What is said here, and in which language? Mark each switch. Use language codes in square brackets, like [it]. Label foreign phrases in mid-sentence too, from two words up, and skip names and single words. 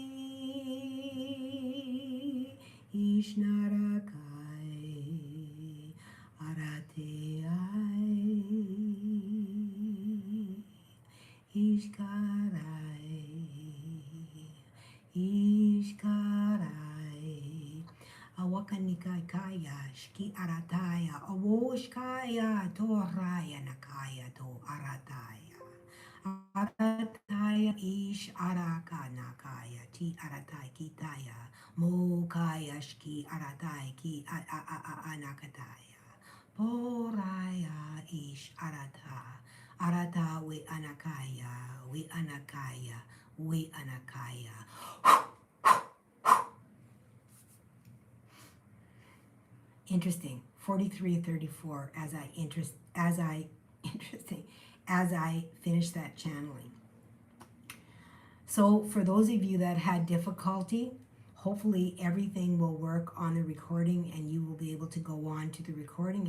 [en] ishnarakai, arateai, ishkarai, ishkarai, awakanikaya, shki arataya, awoshkaya, toraya nakaya to arataya. Arataya ish araka nakaya ti aratai kitaya mokaya shki aratai ki anakataya poraya ish arata we anakaya. Interesting. 43:34 as I finish that channeling. So for those of you that had difficulty, hopefully everything will work on the recording and you will be able to go on to the recording.